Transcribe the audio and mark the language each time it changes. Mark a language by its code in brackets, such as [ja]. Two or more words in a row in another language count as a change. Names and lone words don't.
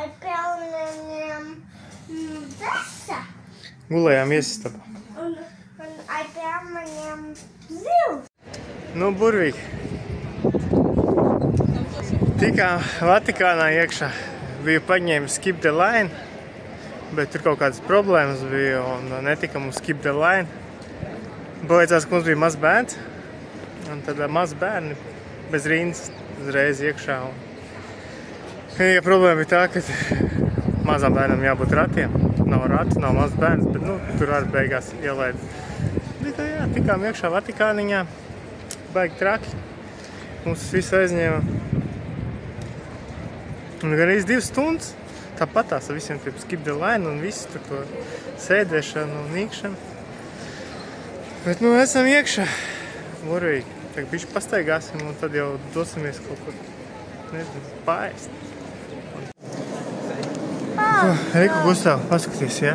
[lv] Gulējām viesistabā. Nu, burvīgi. Tikām Vatikānā iekšā. Biju paņēmis [en] skip the line, [lv] bet tur kaut kādas problēmas bija un netikam uz [en] skip the line. [lv] Beidzās, ka mums bija mazs bērns, un tad mazs bērni bez rindas uzreiz iekšā. Ja problēma bija tā, ka mazām bērnam jābūt ratiem. Nav rati, nav mazs bērns, bet nu, tur arī beigās ielaid. Bet jā, tikām iekšā Vatikāniņā, baigi traki. Mums visu aizņēma. Un gan 2 stundas. Tāpatās ar visiem tiem [en] skip the line [lv] un visu tur to sēdēšanu un nīkšanu. Bet nu esam iekšā. Burvīgi. Tagad bišķi pastaigāsim un tad jau dosimies kaut kur, nezinu, paēst. Riku, Gustav, paskaties, jā?